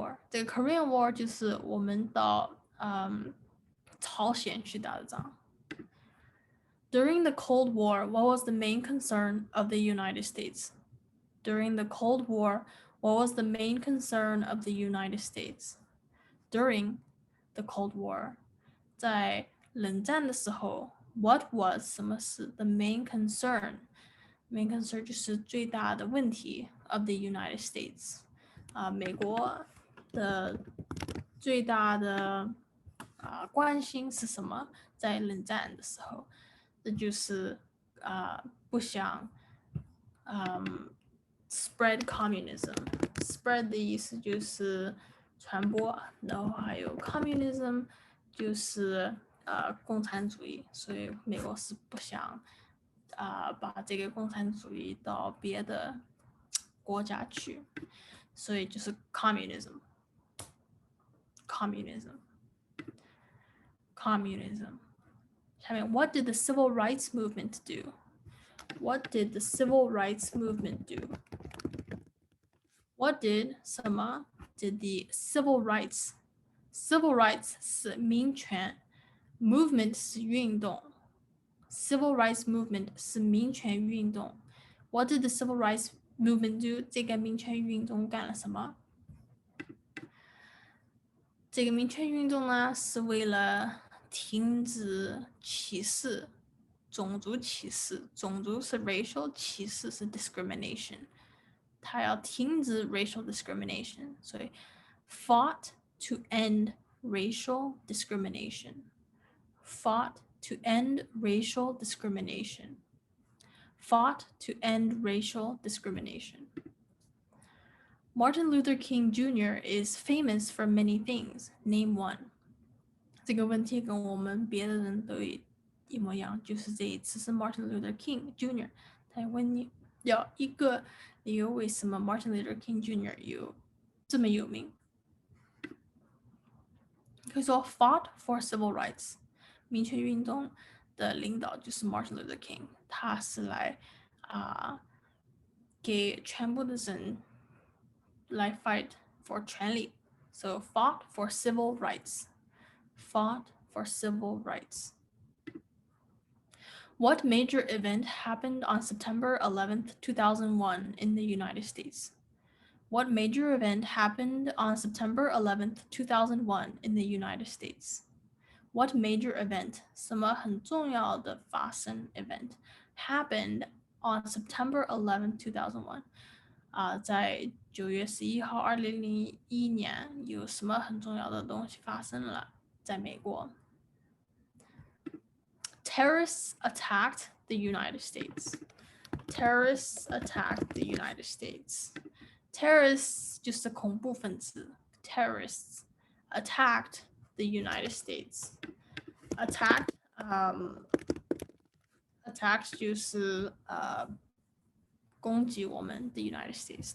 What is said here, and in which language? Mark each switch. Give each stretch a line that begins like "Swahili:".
Chinese: 这个 Korean War 就是我们到朝鲜去打的仗。
English: During the Cold War, what was the main concern of the United States? During the Cold War, what was the main concern of the United States? During the Cold War,
Chinese: 在冷战的时候
English: what was
Chinese: 什么是
English: the main concern? Main concern
Chinese: 就是最大的问题
English: of the United States.
Chinese: 美国的最大的关心是什么？在冷战的时候，这就是不想
English: spread communism.
Chinese: Spread 的意思就是传播，然后还有 communism 就是共产主义，所以美国是不想把这个共产主义到别的国家去，所以就是 communism.
English: Communism.
Chinese: 下面
English: What did the civil rights movement do? What did the civil rights movement do? What did
Chinese: 什么
English: did the civil rights
Chinese: Civil rights 是民权 ，movement 是运动。
English: Civil rights movement
Chinese: 是民权运动。
English: What did the civil rights movement do？
Chinese: 这个民权运动干了什么？这个民权运动呢，是为了停止歧视，种族歧视。种族是 racial， 歧视是 discrimination。他要停止 racial discrimination， 所以
English: fought to end racial discrimination. Fought to end racial discrimination. Fought to end racial discrimination. Martin Luther King Jr. is famous for many things. Name one.
Chinese: 这个问题跟我们别的人都一模一样，就是这一次是 Martin Luther King Jr. 他问你要一个理由，为什么 Martin Luther King Jr. 有这么有名？可以说
English: fought for civil rights，
Chinese: 民权运动的领导就是 Martin Luther King， 他是来给全部的人来
English: fight for
Chinese: 权利。
English: So fought for civil rights. Fought for civil rights. What major event happened on September 11th, 2001 in the United States? What major event happened on September 11th, 2001 in the United States? What major event,
Chinese: 什么很重要的发生
English: event, happened on September 11th, 2001?
Chinese: 在9月11号2001年有什么很重要的东西发生了在美国？
English: Terrorists attacked the United States. Terrorists attacked the United States. Terrorists
Chinese: 就是恐怖分子
English: Terrorists attacked the United States. Attacked attacked
Chinese: 就是攻击我们
English: the United States.